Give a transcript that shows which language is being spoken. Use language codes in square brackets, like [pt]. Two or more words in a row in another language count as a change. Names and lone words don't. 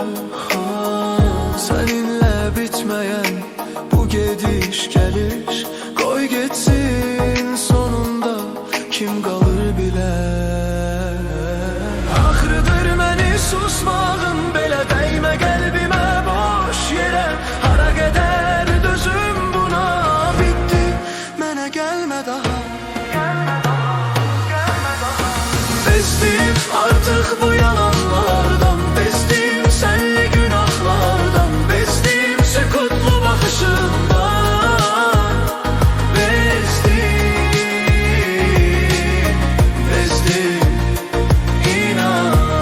[az] Səninlə bitməyən bu gediş gəliş, qoy getsin sonunda kim qalır bilər. Axırıdır məni susmağın belə dəymə qəlbimə boş yerə. Hara qədər dözüm buna, bitti, mənə gəlmə daha. [tr] Bezdim artık bu yalanlardan, bezdim senli günahlardan, bezdim sükutlu bakışından, bezdim, inan.